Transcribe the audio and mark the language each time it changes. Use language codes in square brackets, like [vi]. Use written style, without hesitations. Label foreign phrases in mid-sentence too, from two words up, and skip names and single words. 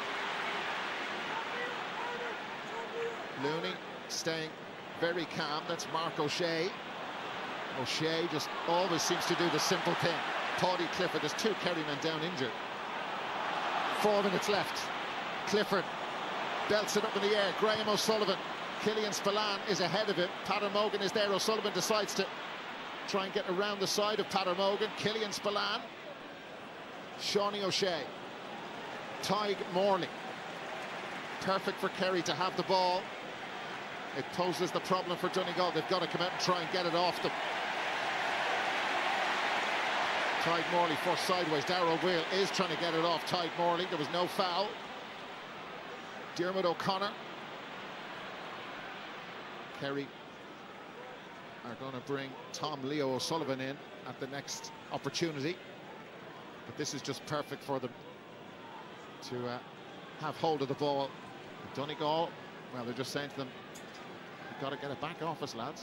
[en] Looney staying very calm. That's Mark O'Shea. O'Shea just always seems to do the simple thing. Tadhg Clifford, there's 2 Kerry men down injured. 4 minutes left. Clifford belts it up in the air. Graham O'Sullivan. Killian Spillane is ahead of him. Peadar Mogan is there. O'Sullivan decides to try and get around the side of Peadar Mogan. Killian Spillane. Seanie O'Shea. Tadhg Morley. Perfect for Kerry to have the ball. It poses the problem for Donegal. They've got to come out and try and get it off them. Tadhg Morley forced sideways. Darrow Wheel is trying to get it off Tadhg Morley. There was no foul. Diarmuid O'Connor. Kerry are going to bring Tom Leo O'Sullivan in at the next opportunity. But this is just perfect for them to have hold of the ball. Donegal, well, they're just saying to them, you've got to get it back off us, lads.